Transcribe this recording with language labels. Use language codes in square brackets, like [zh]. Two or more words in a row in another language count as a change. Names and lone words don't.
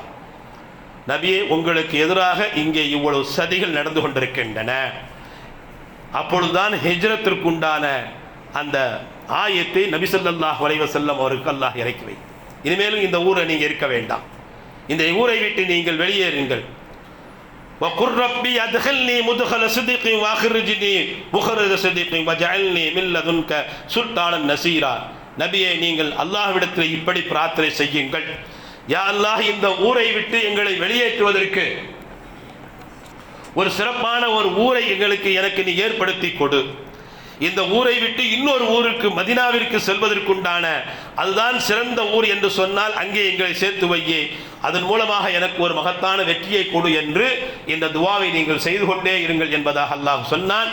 [ta] நபியே, உங்களுக்கு எதிராக இங்கே இவ்வளவு சதிகள் நடந்து கொண்டிருக்கின்றன. அப்பொழுதுதான் ஹிஜ்ரத்திற்குண்டான அந்த ஆயத்தை நபி [ar] صلى الله عليه وسلم [ta] அவருக்கு அல்லாஹ் இறக்கி வை. இனிமேலும் இந்த ஊரை நீங்க இருக்க வேண்டாம், இந்த ஊரை விட்டு நீங்கள் வெளியேறுங்கள். [ar] وَقُلْ رَبِّ أَدْخِلْنِي مُدْخَلَ صِدْقٍ وَأَخْرِجْنِي مُخْرَجَ صِدْقٍ وَاجْعَلْنِي مِنْ لَدُنْكَ سُلْطَانًا نَصِيرًا. [ta] நபியே, நீங்கள் அல்லாஹ்விடத்தில் இப்படி பிரார்த்தனை செய்யுங்கள், [ar] يا الله, [ta] இந்த ஊரை விட்டு எங்களை வெளியேற்றுவதற்கு ஒரு சிறப்பான ஒரு ஊரை எனக்கு நீ ஏற்படுத்தி கொடு. இந்த ஊரை விட்டு இன்னொரு ஊருக்கு மதீனாவிற்கு செல்வதற்குண்டான அதுதான் சிறந்த ஊர் என்று சொன்னால் அங்கே எங்களை சேர்த்து வையே, அதன் மூலமாக எனக்கு ஒரு மகத்தான வெற்றியை கொடு என்று இந்த துவாவை நீங்கள் செய்து கொண்டே இருங்கள் என்பதாக அல்லாஹ் சொன்னான்.